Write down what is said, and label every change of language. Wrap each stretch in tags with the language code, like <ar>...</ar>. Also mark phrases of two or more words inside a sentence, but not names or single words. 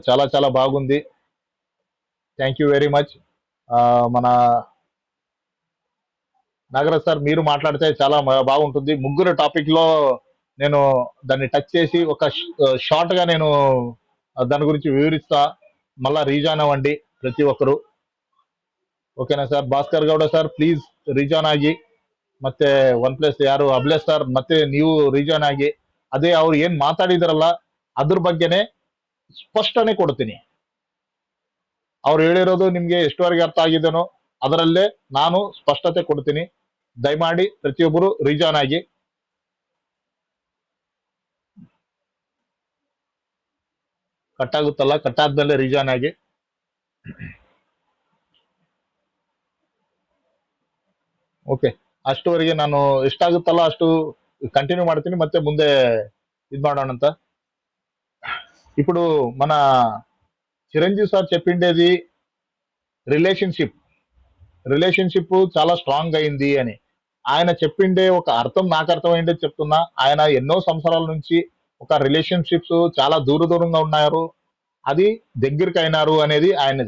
<te>చాలా చాలా బాగుంది.</te> <en>thank you very much.</en> <te>మన నాగరాజ్ సార్ మీరు మాట్లాడితే చాలా బాగుంటుంది. ముగ్గురు టాపిక్ లో నేను దాన్ని టచ్ చేసి ఒక షార్ట్ గా నేను దాని గురించి వివరిస్తా. మళ్ళా రీజాయిన్ అవ్వండి ప్రతి ఒక్కరు.</te> <kn>ಓಕೆನಾ ಸರ್? ಭಾಸ್ಕರ್ ಗೌಡ ಸರ್ ಪ್ಲೀಸ್ ರಿಜಾಯ್ನ್ ಆಗಿ. ಮತ್ತೆ 1+ ಯಾರು ಅಬ್ಲೇಶ್ ಸರ್ ಮತ್ತೆ ನೀವು ರಿಜಾಯ್ನ್ ಆಗಿ. ಅದೇ ಅವ್ರು ಏನ್ ಮಾತಾಡಿದಾರಲ್ಲ ಅದ್ರ ಬಗ್ಗೆನೆ ಸ್ಪಷ್ಟನೆ ಕೊಡ್ತೀನಿ. ಅವ್ರು ಹೇಳಿರೋದು ನಿಮ್ಗೆ ಎಷ್ಟುವರೆಗೆ ಅರ್ಥ ಆಗಿದೆನೋ ಅದರಲ್ಲೇ ನಾನು ಸ್ಪಷ್ಟತೆ ಕೊಡ್ತೀನಿ. ದಯಮಾಡಿ ಪ್ರತಿಯೊಬ್ಬರು ರಿಜಾಯ್ನ್ ಆಗಿ. ಕಟ್ಟಾಗುತ್ತಲ್ಲ, ಕಟ್ಟಾದ್ಮೇಲೆ ರಿಜಾಯ್ನ್ ಆಗಿ. ಓಕೆ, ಅಷ್ಟುವರೆಗೆ ನಾನು ಎಷ್ಟಾಗುತ್ತಲ್ಲ ಅಷ್ಟು కంటిన్యూ ಮಾಡ್ತೀನಿ, ಮತ್ತೆ ಮುಂದೆ ఇది ಮಾಡೋಣ ಅಂತ.</kn> <te>ఇప్పుడు మన చిరంజీవి సార్ చెప్పిండేది రిలేషన్షిప్ చాలా స్ట్రాంగ్ అయింది అని. ఆయన చెప్పిండే ఒక అర్థం నాకు అర్థమైందే చెప్తున్నా. ఆయన ఎన్నో సంవత్సరాల నుంచి ఒక రిలేషన్షిప్స్ చాలా దూరంగా ఉన్నారు, అది దగ్గరికి అయినారు అనేది ఆయనది.</te>